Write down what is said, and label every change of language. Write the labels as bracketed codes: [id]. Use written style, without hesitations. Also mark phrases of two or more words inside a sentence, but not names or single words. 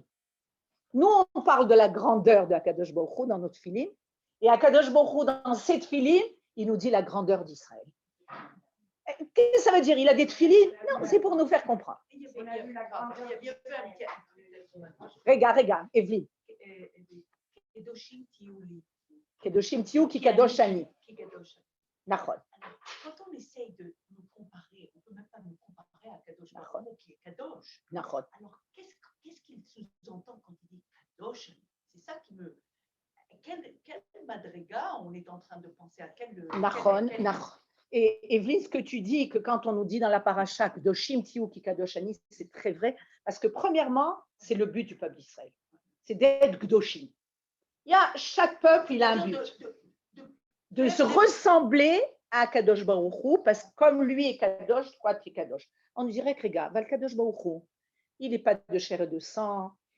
[fr] Nous, on parle de la grandeur de [he] הקדוש ברוך הוא [fr] dans notre tefilines. Et [he] הקדוש ברוך הוא, [fr] dans cette tefilines, il nous dit la grandeur d'Israël. Qu'est-ce que ça veut dire? Il a des tefilines? Non, c'est pour nous faire comprendre. Regarde, Evelyne. [he] קדושים תהיו כי קדוש אני. [fr] Nachon. Quand on essaye de nous comparer, on ne peut même pas nous comparer à [he] קדוש ברוך הוא [fr] qui est Kadosh. Nachon. Alors, qu'est-ce qu'il sous-entend quand il dit Kadosh? C'est ça qui me... Quel madriga on est en train de penser à quel... Nachon. Et Evelyne, ce que tu dis, que quand on nous dit dans la paracha [he] קדושים תהיו כי קדוש אני, [fr] c'est très vrai, parce que premièrement, c'est le but du peuple d'Israël. C'est d'être Kedoshim. Chaque peuple, il a un but. De se ressembler à [he] קדוש ברוך הוא, [fr] parce que comme lui est Kadosh, toi tu es Kadosh. On dirait que regarde, le [he] קדוש ברוך הוא, [fr] il n'est pas de chair et de sang.